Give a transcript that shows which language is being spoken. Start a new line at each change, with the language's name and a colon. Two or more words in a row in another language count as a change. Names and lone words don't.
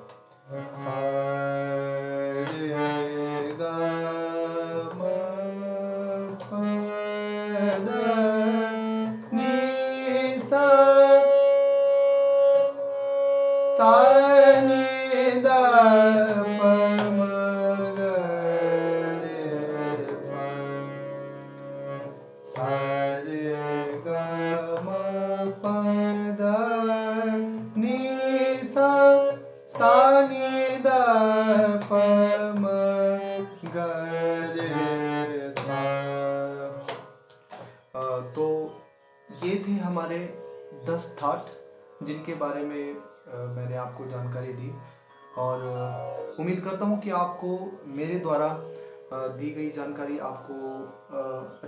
Hindi: सा रे ग म प द नि सा सा नि द प म ग रे सा। सा रे ग म प द नि सा सा नि द प म ग रे सा। तो ये थे हमारे 10 थाट जिनके बारे में मैंने आपको जानकारी दी और उम्मीद करता हूँ कि आपको मेरे द्वारा दी गई जानकारी आपको अच्छी लगी हो।